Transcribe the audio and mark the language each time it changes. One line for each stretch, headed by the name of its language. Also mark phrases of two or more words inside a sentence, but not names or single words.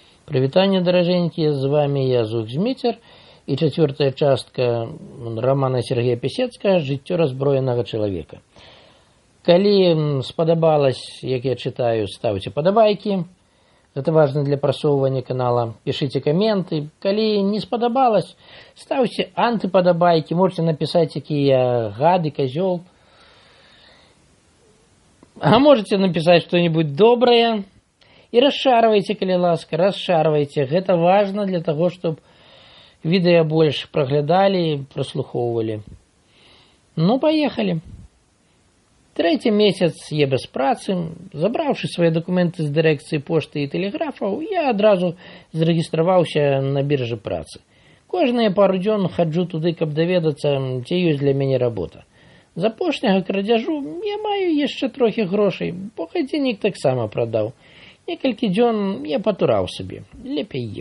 Belarusian: Прывітанне, даражэнькія, з вами я Зміцер і чацвёртая частка романа Сергея Пісецкага «Жыццё разброенага чалавека». Калі спадабалось, як я читаю, ставьте падабайкі.
Russian: Это важно для
Belarusian: просоўвання канала.
Russian: Пишите комменты.
Belarusian: Калі не спадабалось,
Russian: ставьте антиподобайки. Можете написать, какие я гады, козел. А можете написать что-нибудь доброе. И расшарвайте,
Belarusian: калі ласка,
Russian: расшарвайте. Это важно для того, чтобы відэа больше проглядали, прослухоўвалі. Ну, поехали. Третий месяц я без працы.
Belarusian: Забраўшы свои документы з дырэкцыі пошты і тэлеграфаў, я адразу зарэгістраваўся на біржы працы. Кожныя пару дзён хаджу туды, каб даведацца, ці ёсць для мяне работа. З апошняга крадзяжу я маю яшчэ трохі грошай, бо гадзіннік таксама прадаў. Некалькі дзён я патураў сабе, лепей еў.